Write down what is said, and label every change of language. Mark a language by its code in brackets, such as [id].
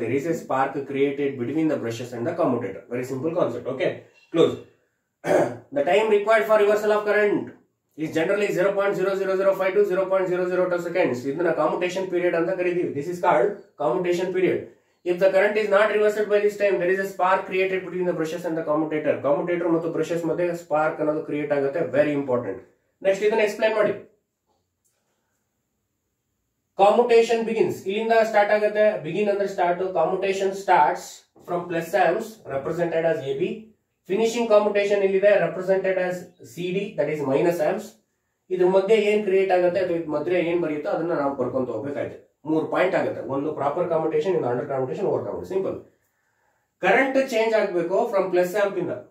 [en] There is a spark created between the brushes and the commutator. Very simple concept. Okay, close. The time required for reversal of current is generally 0.00052 to 0.002 seconds. [kn] ಇದನ್ನ commutation period ಅಂತ ಕರೀತೀವಿ. [en] This is called commutation period. If the current is not reversed by this time, there is a spark created between the brushes and the commutator. [kn] Commutator ಮತ್ತು brushes ಮಧ್ಯೆ spark ಅನ್ನೋದು create ಆಗುತ್ತೆ. [en] Very important. Next [kn] ಇದನ್ನ explain ಮಾಡಿ. [en] Commutation begins. [kn] ಇಲ್ಲಿಂದ start ಆಗುತ್ತೆ. Begin ಅಂದ್ರೆ start. [en] Commutation starts from plus amps represented as AB. Finishing competition ಇಲ್ಲಿದೆ represented as CD, that is minus amps. [kn] ಇದ್ರ ಮಧ್ಯೆ ಏನ್ ಕ್ರಿಯೇಟ್ ಆಗುತ್ತೆ ಅಥವಾ ಇದ್ರ ಮಧ್ಯೆ ಏನ್ ಬರೆಯುತ್ತೋ ಅದನ್ನ ನಾವು ಬರ್ಕೊಂತ ಹೋಗ್ಬೇಕಾಯ್ತು. 3 ಪಾಯಿಂಟ್ ಆಗುತ್ತೆ. ಒಂದು ಪ್ರಾಪರ್ ಕಾಂಪಿಟೇಷನ್, ಇನ್ನು under competition, over competition. Simple. Current change ಆಗಬೇಕು ಫ್ರಮ್ ಪ್ಲಸ್ ಆಂಪ್ ಇಂದ.